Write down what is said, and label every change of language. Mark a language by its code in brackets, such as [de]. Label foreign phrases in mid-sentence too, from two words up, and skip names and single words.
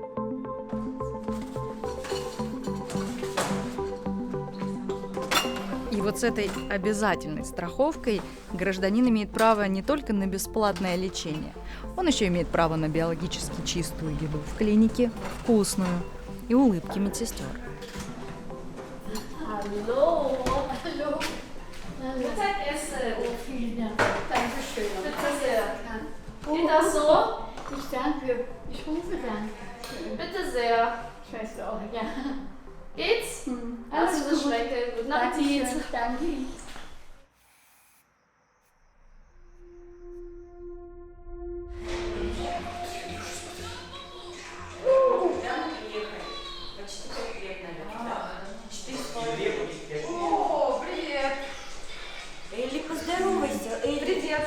[ru] И И вот с этой обязательной страховкой гражданин имеет право не только на бесплатное лечение, он еще имеет право на биологически чистую еду в клинике, вкусную, и улыбки медсестер. [de] Hallo. Hallo. Mittagessen. Oh, vielen Dank. Dankeschön. Bitte sehr. Geht das so? Ich danke. Ich rufe dann. Bitte sehr. Schwester auch. Ja. Geht's? Alles gut. Schmecke. Guten Appetit. Danke. [ru] О, привет! Элли, поздоровайся. Элли, привет.